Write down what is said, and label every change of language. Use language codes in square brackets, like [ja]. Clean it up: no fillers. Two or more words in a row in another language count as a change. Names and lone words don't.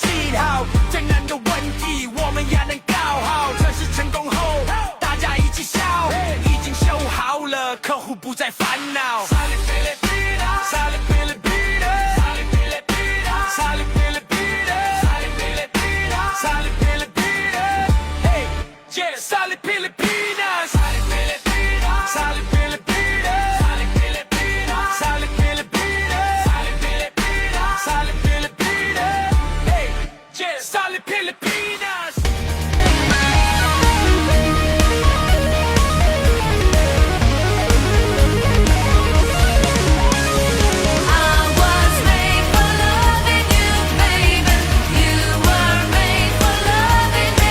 [zh] 记好，艰难的问题我们也能搞好。测试成功后，大家一起笑，已经修好了，客户不再烦恼。Solid Pilipinas, Solid Pilipinas, Solid Pilipinas, Solid Pilipinas, Solid Pilipinas, Solid Pilipinas, Solid Pilipinas, [en] hey, yeah, [zh] Solid Pilipinas. [en] I was made for loving you, baby. You were made for loving me.